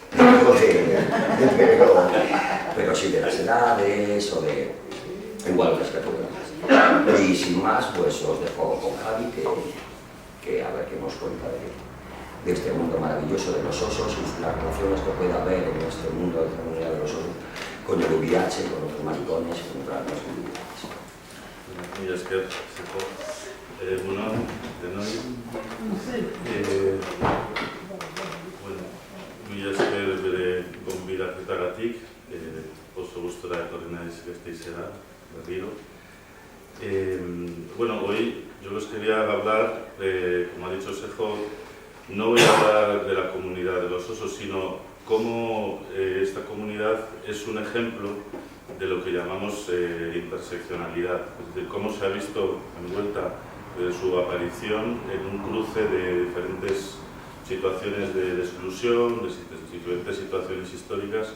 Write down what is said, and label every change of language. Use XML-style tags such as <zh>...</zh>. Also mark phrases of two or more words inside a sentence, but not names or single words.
<es>Pero sí de las edades o de igual otras categorías. Y sin más, pues os dejo con Javi, que a ver qué nos cuenta de este mundo maravilloso de los osos y las relaciones que puede haber en este mundo de la comunidad de los osos con el VIH, con otros maricones, con otras masculinidades.</es> <eu>Mila esker, egunon, denoi. Mila esker bere gonbidaketagatik, oso gustora etorri naiz Gasteizera, berriro.</eu> <es>dicho Sejo, no voy a hablar de la comunidad de los osos, sino cómo esta comunidad es un ejemplo de lo que llamamos interseccionalidad, es decir, cómo se ha visto envuelta desde su aparición en un cruce de diferentes situaciones de exclusión, de diferentes situaciones históricas.</es>